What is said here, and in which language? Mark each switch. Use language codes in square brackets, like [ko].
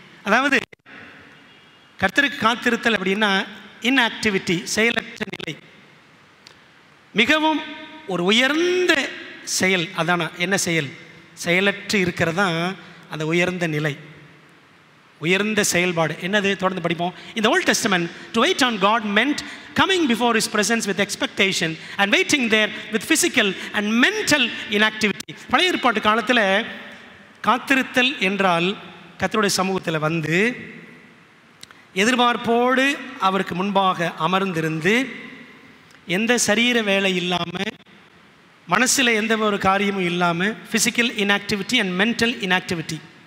[ta] அதாவது கர்த்தருக்கு காத்திருத்தல் அப்படின்னா inactivity, செயலற்ற நிலை. மிகவும் ஒரு உயர்ந்த செயல். அதான என்ன செயல்? செயலற்று இருக்கிறதா அந்த உயர்ந்த நிலை, உயர்ந்த செயல்பாடு. என்னது? தொடர்ந்து படிப்போம். [en] In the Old Testament, to wait on God meant coming before His presence with expectation and waiting there with physical and mental inactivity. [ta] பழைய ஏற்பாட்டு காலத்தில் காத்திருத்தல் என்றால் கர்த்தருடைய சமூகத்தில் வந்து எதிர்பார்ப்போடு அவருக்கு முன்பாக அமர்ந்திருந்து, எந்த சரீர வேலை இல்லாமல், மனசில் எந்த ஒரு காரியமும் இல்லாமல், [en] Physical inactivity and mental inactivity.